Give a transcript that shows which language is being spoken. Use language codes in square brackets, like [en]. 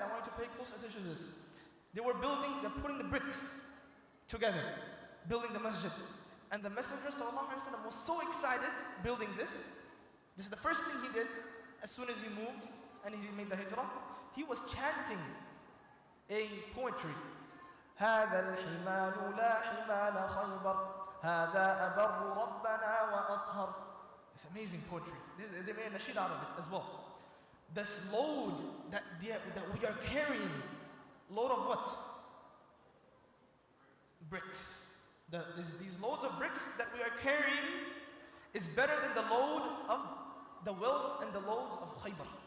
[en] I want you to pay close attention to this. They're putting the bricks together, building the masjid. And the Messenger sallallahu alaihi wasallam was so excited building this. This is the first thing he did as soon as he moved and he made the hijrah. He was chanting a poetry. [ar] هذا الحمال لا حمال خيبر هذا أبر ربنا وأطهر. [en] It's amazing poetry. They made a nasheed out of it as well. This load that we are carrying, load of what? Bricks. These loads of bricks that we are carrying is better than the load of the wealth and the loads of Khaybar.